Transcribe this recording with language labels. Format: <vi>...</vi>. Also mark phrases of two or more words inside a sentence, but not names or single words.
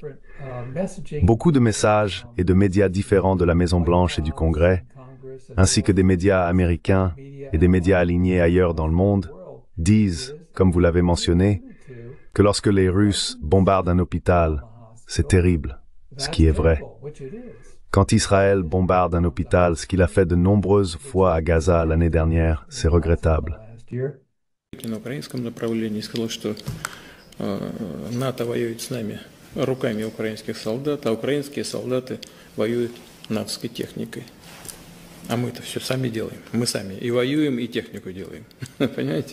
<fr>Beaucoup de messages et de médias différents de la Maison-Blanche et du Congrès, ainsi que des médias américains et des médias alignés ailleurs dans le monde, disent, comme vous l'avez mentionné, que lorsque les Russes bombardent un hôpital, c'est terrible, ce qui est vrai. Quand Israël bombarde un hôpital, ce qu'il a fait de nombreuses fois à Gaza l'année dernière, c'est regrettable.</fr> <ru>А мы-то все сами делаем. Мы сами и воюем, и технику делаем. Понимаете?</ru>